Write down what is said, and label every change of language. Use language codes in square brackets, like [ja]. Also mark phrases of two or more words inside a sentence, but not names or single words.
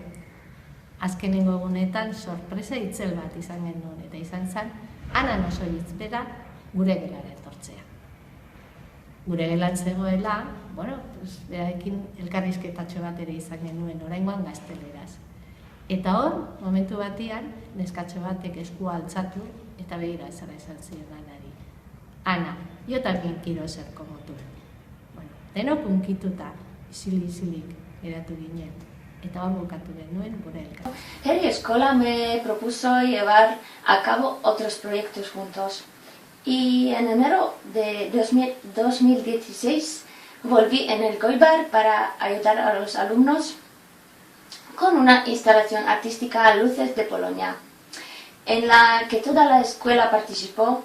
[eu] Azkenengo egunetan sorpresa itzel bat izan genuen, eta izan zen Anan Osoguitz bera gure gelara etortzea. Gure gelan zegoela, berarekin elkarrizketatxo bat ere izan genuen, oraingoan gazteleraz. Eta hor, momentu batean, neskatxo batek eskua altzatu eta begira zara esan zion Anari. [es] Ana, yo también quiero ser como tú. [eu] Denok unkituta, isilik geratu ginen. Eta hor bukatu genuen gure elkar. [es] Herri Escola me propuso llevar a cabo otros proyectos juntos. Y en enero de 2016 volví en el Elgoibar para ayudar a los alumnos con una instalación artística a luces de Polonia, en la que toda la escuela participó.